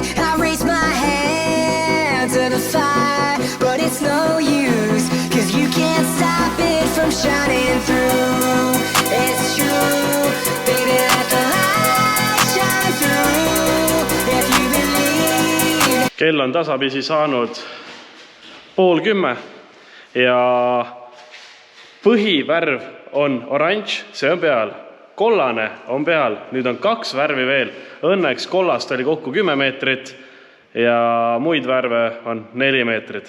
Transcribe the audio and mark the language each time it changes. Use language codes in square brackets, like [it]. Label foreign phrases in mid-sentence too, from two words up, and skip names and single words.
[en] I raise my hand to the fire, but it's no use, 'cause you can't stop it from shining through. It's true, baby, let the light shine through. If you believe. [et] Kell on tasapisi saanud 9:30 ja põhivärv on oranž, see on peal. Kollane on peal, nüüd on 2 värvi veel. Õnneks kollast oli kokku 10 meetrit ja muid värve on 4 meetrit.